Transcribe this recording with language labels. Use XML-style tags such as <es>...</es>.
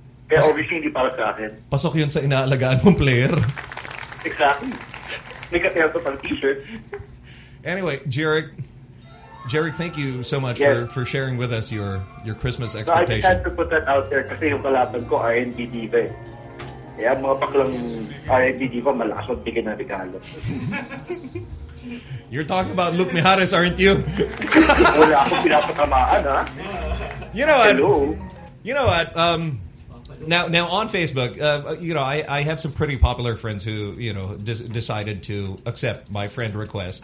<tl>Kaya obviously, hindi para sa akin. Pasok yun sa inaalagaan mong player. Exactly. May katayaw ko pang t-shirt.</tl> <en>Anyway, Jarek, thank you so much for sharing with us your Christmas expectations. So I just had to put that out there</en> <tl>kasi yung kalaban ko,</tl> <en>RNB Diva eh.</en> <tl>Kaya mga paklang RNB Diva, malakas magbigay ng regalo.</tl> <en>You're talking about Luke Mijares, aren't you?</en> <tl>Wala akong pinapatamaan, ha?</tl> <en>You know what? Hello? You know what? Now on Facebook, you know, I have some pretty popular friends who, you know, decided to accept my friend request.</en>